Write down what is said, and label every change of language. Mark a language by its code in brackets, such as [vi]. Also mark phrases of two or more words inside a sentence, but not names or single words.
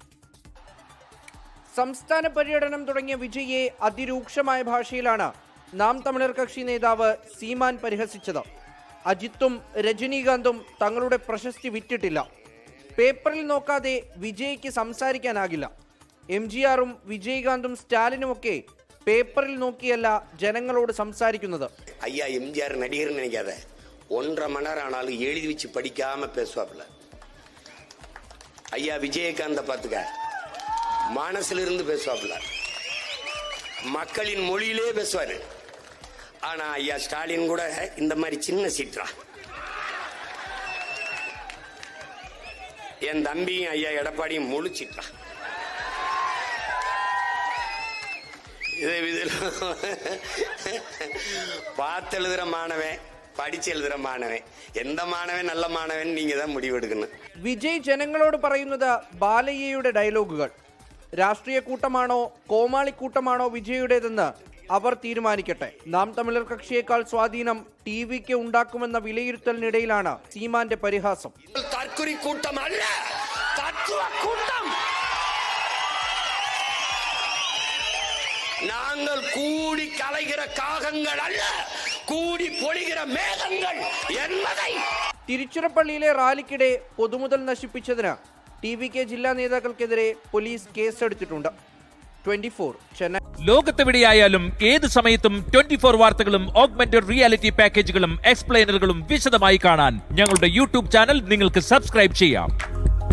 [ml] സംസ്ഥാന പര്യടനം തുടങ്ങിയ വിജയെ അതിരൂക്ഷമായ ഭാഷയിലാണ് നാം തമിഴർ കക്ഷി നേതാവ് സീമാൻ പരിഹസിച്ചത്. അജിത്തും രജനീകാന്തും തങ്ങളുടെ പ്രശസ്തി വിറ്റിട്ടില്ല. പേപ്പറിൽ നോക്കാതെ വിജയ്ക്ക് സംസാരിക്കാനാകില്ല. MGRും വിജയകാന്തും സ്റ്റാലിനുമൊക്കെ പേപ്പറിൽ നോക്കിയല്ല ജനങ്ങളോട് സംസാരിക്കുന്നത്. [ta] ஐயா MGR நடிகர் நினைக்காத, 1.5 மணி நேரம் ஆனாலும் எழுதி வச்சு படிக்காம பேசுவாப்புல. ஐயா விஜயகாந்த பார்த்துக்க, மனசுல இருந்து பேசுவாப்புல, மக்களின் மொழியிலே பேசுவாரு. ஆனா ஐயா ஸ்டாலின் கூட இந்த மாதிரி சின்ன சீற்றா. என் தம்பியும் ஐயா எடப்பாடியும் முழு சீற்றா. பார்த்து எழுதுற மாணவன், [ml] പഠിച്ച് എഴുതുന്ന മാണവൻ, എന്താ മാണവൻ നല്ല മാണവൻ [ta] നീங்க தான் முடிவெடுக்கணும். [ml] വിജയ് ജനങ്ങളോട് പറയുന്നത് ബാലയ്യയുടെ ഡയലോഗുകൾ. രാഷ്ട്രീയ കൂട്ടമാണോ കോമാളിക്കൂട്ടമാണോ വിജയുടേതെന്ന് അവർ തീരുമാനിക്കട്ടെ. നാം തമിഴർ കക്ഷിയേക്കാൾ സ്വാധീനം TVK ഉണ്ടാക്കുമെന്ന വിലയിരുത്തലിനിടയിലാണ് സീമാന്റെ പരിഹാസം. തർക്കുരി കൂട്ടമല്ല, തത്വ കൂട്ടം. [ta] நாங்கள் கூடி கலைகிற காகங்கள் அல்ல, கூடி பொழிகிற மேகங்கள் என்பதை. [ml] തിരുച്ചിറപ്പള്ളിയിലെ റാലിക്കിടെ പൊതുമുതൽ നശിപ്പിച്ചതിന് TVK ജില്ലാ നേതാക്കൾക്കെതിരെ പോലീസ് കേസെടുത്തിട്ടുണ്ട്. 24 ചെന്നൈ. ലോകത്തെവിടെയായാലും ഏത് സമയത്തും 24 വാർത്തകളും [en] augmented reality [ml] പാക്കേജുകളും എക്സ്പ്ലെയിനറുകളും വിശദമായി കാണാൻ ഞങ്ങളുടെ YouTube ചാനൽ നിങ്ങൾക്ക് സബ്സ്ക്രൈബ് ചെയ്യാം.